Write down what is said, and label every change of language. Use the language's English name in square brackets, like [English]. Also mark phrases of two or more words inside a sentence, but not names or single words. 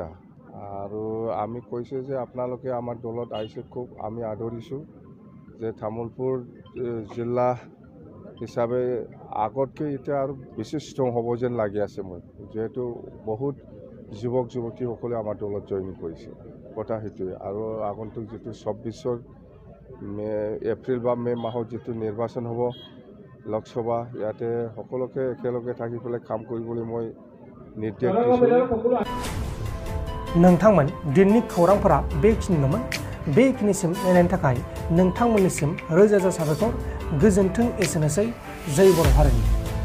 [Assamese] আৰু আমি কৈছোঁ যে আপোনালোকে আমাৰ দলত আহিছে, খুব আমি আদৰিছোঁ যে তামোলপুৰ জিলা হিচাপে আগতকৈ এতিয়া আৰু বেছি ষ্ট্ৰং হ'ব যেন লাগি আছে মই, যিহেতু বহুত যুৱক যুৱতীসকলে আমাৰ দলত জইন কৰিছে। কথা সেইটোৱে। আৰু আগন্তুক যিটো 24 এপ্ৰিল বা মে' মাহত যিটো নিৰ্বাচন হ'ব লোকসভা, ইয়াতে সকলোকে একেলগে থাকি পেলাই কাম কৰিবলৈ মই নিৰ্দেশ দিছোঁ। [Bodo] नोंथांमोन दिननि खौरांफोरा बेखिनिल'मोन। बेखिनिसिम नायनायनि थाखाय नोंथांमोननिसिम रोजा रोजा साबायखर। गोजोन्थों। एसेनोसै। जय बर' हारिनि।